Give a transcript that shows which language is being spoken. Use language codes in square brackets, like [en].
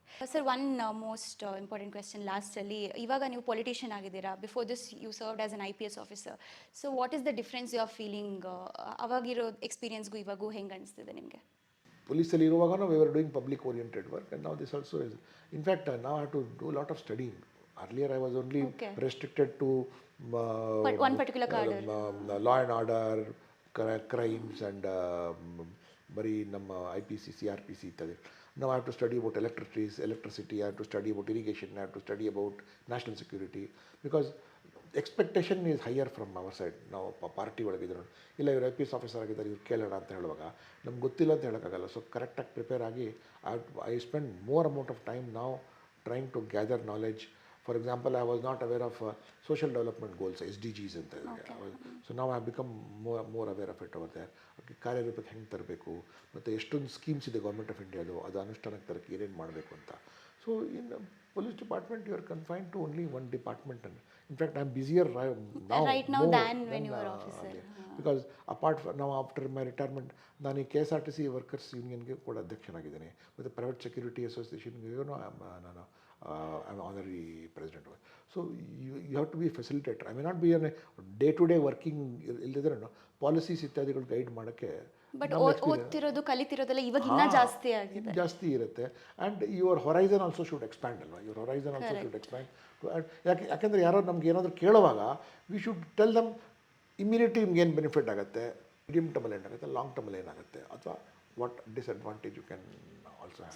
[en] sir one most important question ಲಾಸ್ಟಲ್ಲಿ, [kn] ಇವಾಗ ನೀವು ಪೊಲಿಟಿಷಿಯನ್ ಆಗಿದ್ದೀರಾ, [en] Before this you served as an IPS officer. So what is the difference you are feeling? [kn] ಅವಾಗಿರೋ ಎಕ್ಸ್ಪೀರಿಯನ್ಸ್ಗೂ ಇವಾಗೂ ಹೆಂಗೆ ಅನಿಸ್ತಿದೆ ನಿಮಗೆ? ಪೊಲೀಸಲ್ಲಿ ಇರುವಾಗ [en] We are doing public oriented work, and now this also is in fact now have to do lot of studying. Earlier I was only restricted to one particular cadre. law and order, crimes and [kn] ಬರೀ ನಮ್ಮ IPC CRPC ಇರ್ತದೆ. [en] Now I have to study about electricity, I have to study about irrigation, I have to study about national security, because expectation is higher from our side. [kn] ನಾವು party ಒಳಗಿದ್ರು ಇಲ್ಲ ಇವ್ರು IPS officer ಆಗಿದ್ದಾರೆ, ಇವ್ರು ಕೇಳೋಣ ಅಂತ ಹೇಳುವಾಗ ನಮ್ಗೆ ಗೊತ್ತಿಲ್ಲ ಅಂತ ಹೇಳೋಕ್ಕಾಗಲ್ಲ. ಸೊ ಕರೆಕ್ಟಾಗಿ ಪ್ರಿಪೇರ್ ಆಗಿ [en] I spend more amount of time ನಾವು trying to gather knowledge. For example, I was not aware of social development goals, SDGs ಅಂತ ಇದೆ. [kn] ಸೊ ನಾವು [en] Have become more aware of it over there. [kn] ಕಾರ್ಯರೂಪಕ್ಕೆ ಹೆಂಗೆ ತರಬೇಕು, ಮತ್ತು ಎಷ್ಟೊಂದು ಸ್ಕೀಮ್ಸ್ ಇದೆ ಗೌರ್ಮೆಂಟ್ ಆಫ್ ಇಂಡಿಯಾದು, ಅದು ಅನುಷ್ಠಾನಕ್ಕೆ ತರಕ್ಕೆ ಏನೇನು ಮಾಡಬೇಕು ಅಂತ. [en] So in police department you are confined to only one department. And in fact I am busier now than when you were officer. Because apart [kn] ನಾವು [en] after my retirement [kn] ನಾನು ಈ KSRTC ವರ್ಕರ್ಸ್ ಯೂನಿಯನ್ಗೆ ಕೂಡ ಅಧ್ಯಕ್ಷನಾಗಿದ್ದೇನೆ, ಮತ್ತು ಪ್ರೈವೇಟ್ ಸೆಕ್ಯೂರಿಟಿ ಅಸೋಸಿಯೇಷನ್ಗೆ ನಾನು [en] I'm honorary president. So you have to be a facilitator. I may not be a day-to-day working [kn] ಇಲ್ಲದಿದ್ರೆ policies ಇತ್ಯಾದಿಗಳು guide ಮಾಡೋಕ್ಕೆ. But ಓದ್ತಿರೋದು ಕಲಿತಿರೋದೆಲ್ಲ ಇವಾಗ ಇನ್ನೂ ಜಾಸ್ತಿ ಆಗಿದೆ, ಜಾಸ್ತಿ ಇರುತ್ತೆ. [en] And your horizon also should expand ಅಲ್ವಾ, your horizon also should expand. [kn] ಯಾಕೆಂದರೆ ಯಾರೋ ನಮ್ಗೆ ಏನಾದರೂ ಕೇಳುವಾಗ [en] we should tell them immediately [kn] ನಿಮ್ಗೆ ಏನು ಬೆನಿಫಿಟ್ ಆಗುತ್ತೆ, ಮೀಡಿಯಮ್ ಟರ್ಮಲ್ಲಿ ಏನಾಗುತ್ತೆ, ಲಾಂಗ್ ಟರ್ಮಲ್ಲಿ ಏನಾಗುತ್ತೆ, ಅಥವಾ [en] What disadvantage you can also have.